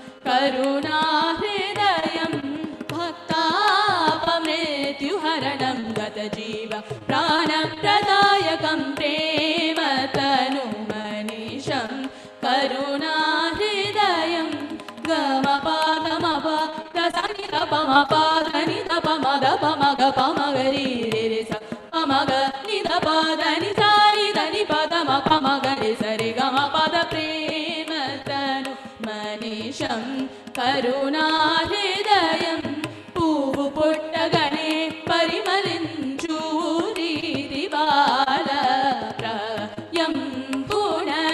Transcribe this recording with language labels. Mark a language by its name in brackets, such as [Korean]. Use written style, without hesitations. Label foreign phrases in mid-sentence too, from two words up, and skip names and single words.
[Sanskrit] करुणाहृदयं भक्तापमृत्युहरणं गतजीव प्राणप्रदायकं प्रेमतनु मनीषं करुणाहृदयं गम पद म प द सनि द प म प द नि द प म द प म ग प म गरि रे रे स प म ग नि द प द नि सा नि द नि प द म प म ग रि स रि ग म प द प्रेमतनु मनीषं करुणाहृदयं [Telugu] పువ్వు పుట్టగనే పరిమళించు రీతి బాల ప్రయం గుణ